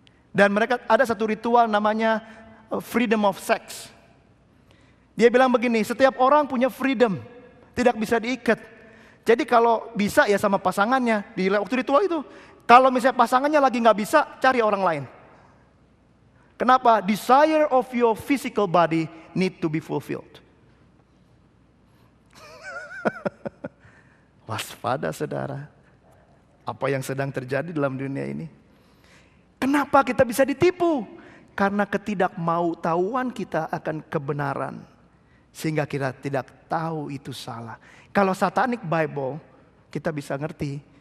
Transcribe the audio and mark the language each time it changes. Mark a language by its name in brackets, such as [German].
[Indonesian] Dan mereka ada satu ritual namanya freedom of sex. Dia bilang begini, setiap orang punya freedom, tidak bisa diikat. Jadi kalau bisa ya sama pasangannya, di waktu ritual itu. Kalau misalnya pasangannya lagi nggak bisa, cari orang lain. Kenapa? [English] Desire of your physical body need to be fulfilled. [Indonesian] Waspada saudara, apa yang sedang terjadi dalam dunia ini. Kenapa kita bisa ditipu? Karena ketidakmautawan kita akan kebenaran. Sehingga kita tidak tahu itu salah. Kalau Satanic Bible, kita bisa ngerti.